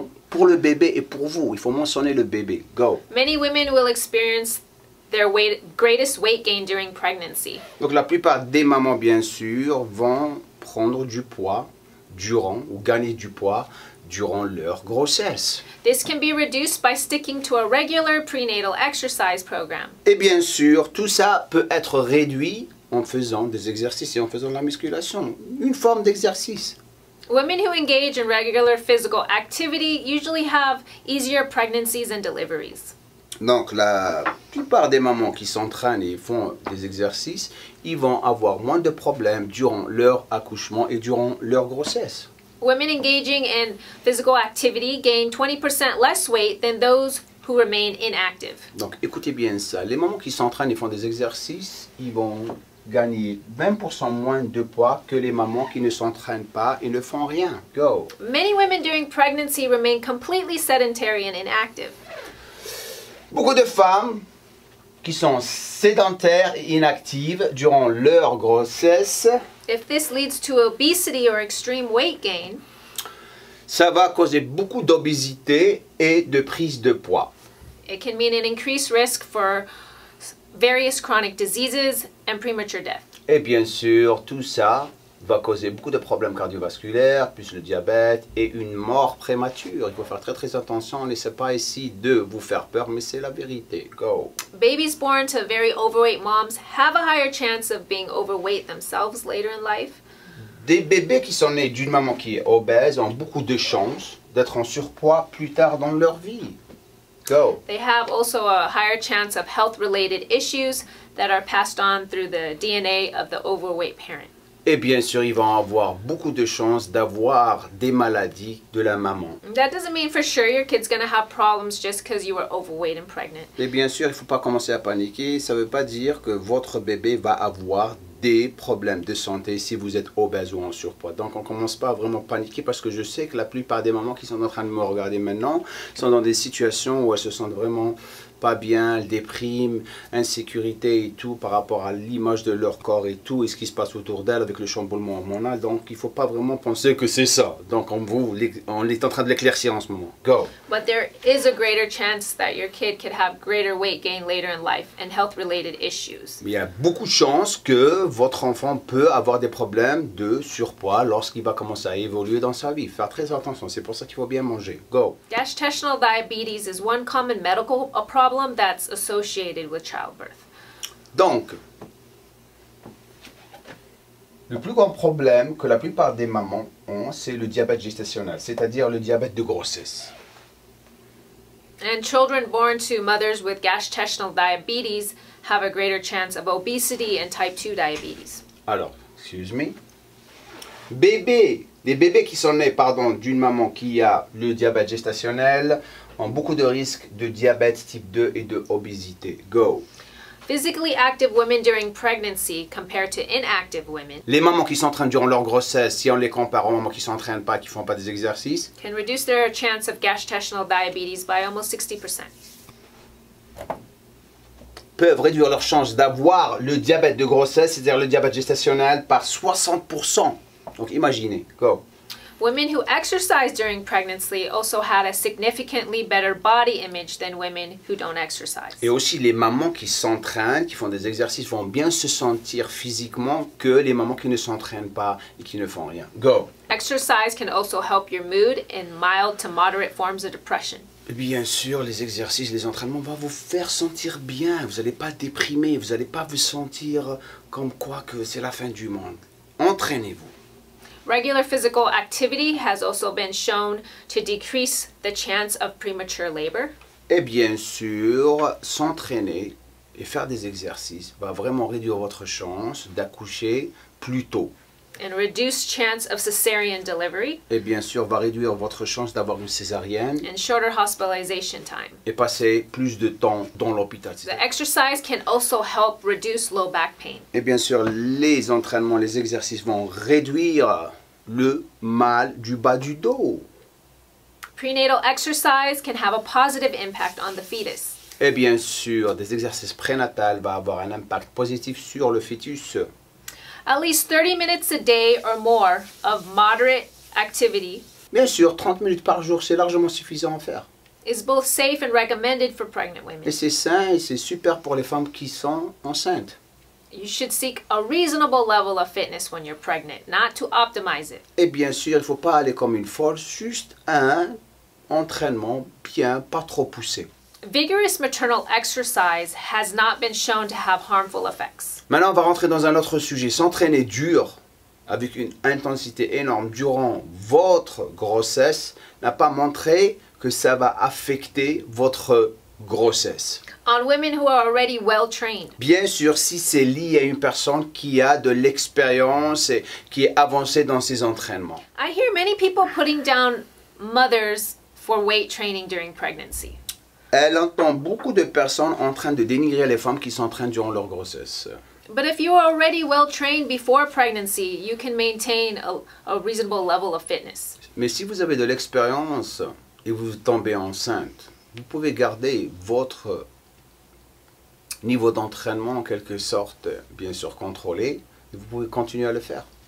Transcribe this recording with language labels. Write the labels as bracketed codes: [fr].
[fr] Pour le bébé et pour vous. Il faut mentionner le bébé. [en] Go. Many women will experience their greatest weight gain during pregnancy. [fr] Donc la plupart des mamans, bien sûr, vont prendre du poids durant ou gagner du poids durant leur grossesse. [en] This can be reduced by sticking to a regular prenatal exercise program. [fr] Et bien sûr, tout ça peut être réduit en faisant des exercices et en faisant de la musculation. Une forme d'exercice. [en] Women who engage in regular physical activity usually have easier pregnancies and deliveries. [fr] Donc la plupart des mamans qui s'entraînent et font des exercices, ils vont avoir moins de problèmes durant leur accouchement et durant leur grossesse. [en] Women engaging in physical activity gain 20% less weight than those who remain inactive. [fr] Donc écoutez bien ça, les mamans qui s'entraînent et font des exercices, ils vont gagner 20% moins de poids que les mamans qui ne s'entraînent pas et ne font rien. [en] Go. Many women during pregnancy remain completely sedentary and inactive. [fr] Beaucoup de femmes qui sont sédentaires et inactives durant leur grossesse, [en] If this leads to obesity or extreme weight gain, [fr] ça va causer beaucoup d'obésité et de prise de poids. [en] it can mean an increased risk for various chronic diseases and premature death. [fr] Et bien sûr, tout ça va causer beaucoup de problèmes cardiovasculaires, plus le diabète et une mort prémature. Il faut faire très attention. N'essaie pas ici de vous faire peur, mais c'est la vérité. [en] Go. Babies born to very overweight moms have a higher chance of being overweight themselves later in life. [fr] Des bébés qui sont nés d'une maman qui est obèse ont beaucoup de chances d'être en surpoids plus tard dans leur vie. [en] Go. They have also a higher chance of health-related issues that are passed on through the DNA of the overweight parent. [fr] Et bien sûr, ils vont avoir beaucoup de chances d'avoir des maladies de la maman. [en] That doesn't mean for sure your kid's going to have problems just because you were overweight and pregnant. [fr] Et bien sûr, il ne faut pas commencer à paniquer. Ça ne veut pas dire que votre bébé va avoir des problèmes de santé si vous êtes obèse ou en surpoids. Donc on ne commence pas à vraiment paniquer parce que je sais que la plupart des mamans qui sont en train de me regarder maintenant sont dans des situations où elles se sentent vraiment pas bien, elles dépriment, insécurité et tout par rapport à l'image de leur corps et tout et ce qui se passe autour d'elles avec le chamboulement hormonal. Donc il ne faut pas vraiment penser que c'est ça. Donc on est en train de l'éclaircir en ce moment. [en] Go! But there is a greater chance that your kid could have greater weight gain later in life and health-related issues. [fr] Il y a beaucoup de chances que votre enfant peut avoir des problèmes de surpoids lorsqu'il va commencer à évoluer dans sa vie. Faire très attention, c'est pour ça qu'il faut bien manger. [en] Go! Gestational diabetes is one common medical problem that's associated with childbirth. [fr] Donc, le plus grand problème que la plupart des mamans ont, c'est le diabète gestationnel, c'est-à-dire le diabète de grossesse. [en] And children born to mothers with gestational diabetes have a greater chance of obesity and type 2 diabetes. Alors, excuse me. [fr] Les bébés qui sont nés, d'une maman qui a le diabète gestationnel ont beaucoup de risques de diabète type 2 et de obésité. [en] Go! Physically active women during pregnancy compared to inactive women [fr] Les mamans qui s'entraînent durant leur grossesse, si on les compare aux mamans qui s'entraînent pas, qui font pas des exercices, [en] can reduce their chance of gestational diabetes by almost 60%. [fr] peuvent réduire leur chance d'avoir le diabète de grossesse, c'est-à-dire le diabète gestationnel, par 60%. Donc imaginez, go. [en] Women who exercise during pregnancy also had a significantly better body image than women who don't exercise. [fr] Et aussi les mamans qui s'entraînent, qui font des exercices, vont bien se sentir physiquement que les mamans qui ne s'entraînent pas et qui ne font rien. [en] Go. Exercise can also help your mood in mild to moderate forms of depression. [fr] Bien sûr, les exercices, les entraînements vont vous faire sentir bien. Vous n'allez pas déprimer, vous n'allez pas vous sentir comme quoi que c'est la fin du monde. Entraînez-vous. [en] Regular physical activity has also been shown to decrease the chance of premature labor. [fr] Et bien sûr, s'entraîner et faire des exercices va vraiment réduire votre chance d'accoucher plus tôt. [en] And reduce chance of cesarean delivery. [fr] Et bien sûr, va réduire votre chance d'avoir une césarienne [en] And shorter hospitalization time. [fr] et passer plus de temps dans l'hôpital. [en] The exercise can also help reduce low back pain. [fr] Et bien sûr, les entraînements, les exercices vont réduire le mal du bas du dos. [en] Prenatal exercise can have a positive impact on the fetus. [fr] Et bien sûr, des exercices prénatals vont avoir un impact positif sur le fœtus. [en] At least 30 minutes a day or more of moderate activity [fr] Bien sûr, 30 minutes par jour, c'est largement suffisant à faire. [en] is both safe and recommended for pregnant women. [fr] Et c'est sain et c'est super pour les femmes qui sont enceintes. [en] You should seek a reasonable level of fitness when you're pregnant, not to optimize it. [fr] Et bien sûr, il ne faut pas aller comme une folle, juste un entraînement bien, pas trop poussé. [en] Vigorous maternal exercise has not been shown to have harmful effects. [fr] Maintenant, on va rentrer dans un autre sujet. S'entraîner dur, avec une intensité énorme durant votre grossesse, n'a pas montré que ça va affecter votre grossesse. [en] On women who are already well trained. [fr] Bien sûr, si c'est lié à une personne qui a de l'expérience et qui est avancée dans ses entraînements. [en] I hear many people putting down mothers for weight training during pregnancy. [fr] Elle entend beaucoup de personnes en train de dénigrer les femmes qui s'entraînent durant leur grossesse. [en] But if you are already well trained before pregnancy, you can maintain a reasonable level of fitness. [fr] Mais si vous avez de l'expérience et vous tombez enceinte, vous pouvez garder votre niveau d'entraînement en quelque sorte, bien sûr contrôlé, et vous pouvez continuer à le faire.